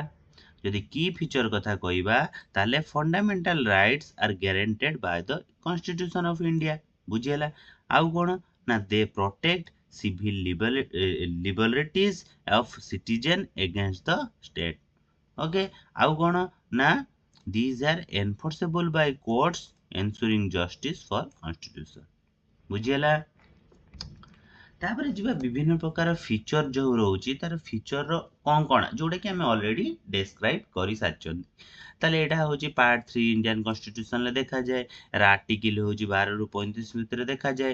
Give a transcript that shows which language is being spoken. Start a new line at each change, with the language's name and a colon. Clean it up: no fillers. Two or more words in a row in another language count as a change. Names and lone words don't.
Odia: ଯଦି କି ଫିଚର କଥା କହିବା ତାହେଲେ
English: fundamental rights are guaranteed by the constitution of India.
Odia: ବୁଝିଗଲା। ଆଉ କଣ ନା
English: they protect civil liberties of citizen against the state. ଓକେ
Odia: ଆଉ କଣ ନା
English: these are enforceable by courts ensuring justice for constitution।
Odia: ବୁଝିଗଲା। ତାପରେ ଯିବା ବିଭିନ୍ନ ପ୍ରକାର ଫିଚର ଯୋଉ ରହୁଛି ତାର ଫିଚରର କଣ ଯୋଉଟା କି ଆମେ
English: already describe
Odia: କରିସାରିଛନ୍ତି। ତାହେଲେ ଏଇଟା ହଉଛି ପାର୍ଟ 3
English: Indian Constitutionରେ
Odia: ଦେଖାଯାଏ। ଏର ଆର୍ଟିକଲ ହଉଛି 12 ରୁ 35 ଭିତରେ ଦେଖାଯାଏ।